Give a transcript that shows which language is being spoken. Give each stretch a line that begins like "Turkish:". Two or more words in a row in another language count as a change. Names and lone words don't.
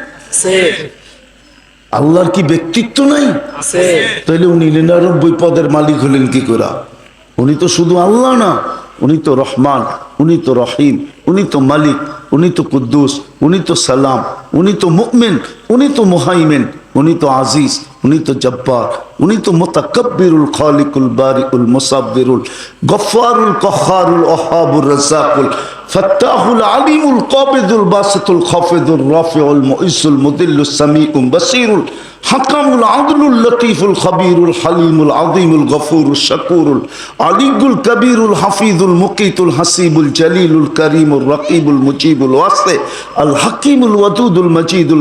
Bangla: আল্লাহর কি ব্যক্তিত্ব নাই? তাহলে উনি 99 পদের মালিক হলেন কি করে? উনি তো শুধু আল্লাহ না, উনি তো রহমান, উনি তো রহিম, উনি তো মালিক, উনি তো কুদ্দুস, উনি তো সালাম, উনি তো মুমিন, উনি তো মুহাইমিন, উনি তো আজিজ, উনি তো জব্বার, উনি তো
Arabic: المتكبر الخالق البارئ المصور الغفار القهار الوهاب الرزاق الفتاح العليم القابض الباسط الخافض الرافع المعز المذل السميع البصير الحكم العدل اللطيف الخبير الحليم العظيم الغفور الشكور العلي الكبير الحفيظ المقيت الحسيب الجليل الكريم الرقيب المجيب الواسع الحكيم الودود المجيد